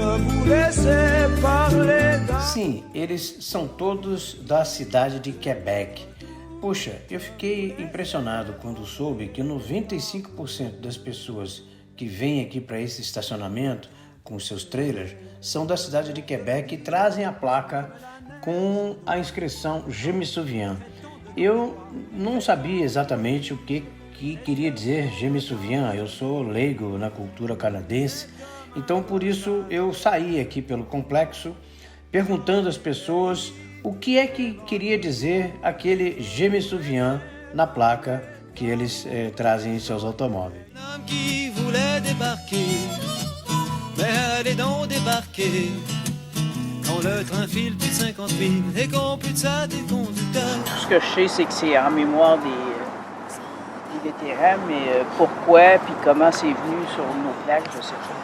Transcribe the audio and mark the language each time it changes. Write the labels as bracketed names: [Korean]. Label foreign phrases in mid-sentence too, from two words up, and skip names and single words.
[Portuguese] Sim, eles são todos da cidade de Quebec. Puxa, eu fiquei impressionado quando soube que 95% das pessoas que vêm aqui para esse estacionamento com seus trailers são da cidade de Quebec e trazem a placa com a inscrição [French] Je me souviens. [Portuguese] Eu não sabia exatamente o que queria dizer [French] Je me souviens, [Portuguese] eu sou leigo na cultura canadense, então por isso eu saí aqui pelo complexo perguntando às pessoas o que é que queria dizer aquele [French] Je me souviens [Portuguese] na placa que eles trazem em seus automóveis. [French] Tout ce que je sais, c'est que c'est en mémoire des vétérans, mais pourquoi puis comment c'est venu sur nos plaques, je sais pas.